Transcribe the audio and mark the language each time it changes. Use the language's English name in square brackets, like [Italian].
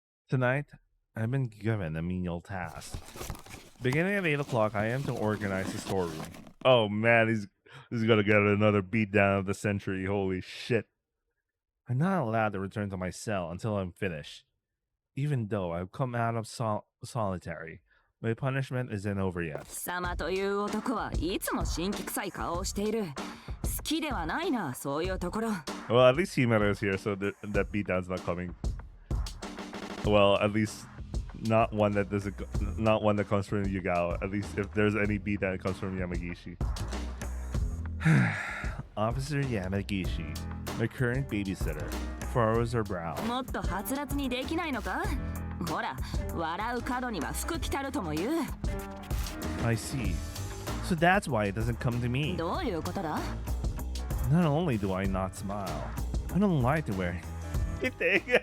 [English] Tonight, I've been given a menial task. Beginning at 8 o'clock, I am to organize the storeroom. Oh man, he's gonna get another beat down of the century. Holy shit. I'm not allowed to return to my cell until I'm finished. Even though I've come out of solitary, my punishment isn't over yet. [Japanese] 貴様という男はいつも神気臭い顔をしている。好きではないな、そういうところ。 [English] Well, at least Himera is here, so that beatdown's not coming. Well, at least not one that comes from Yugao. At least if there's any beatdown, it comes from Yamagishi. Officer Yamagishi, my current babysitter, furrows her brow. [Japanese] もっとはつらつにできないのか？ほら、笑う角には福来たるとも言う。 [English] I see. So that's why it doesn't come to me. [Japanese] どういうことだ？ [English] Not only do I not smile, I don't like to wear anything.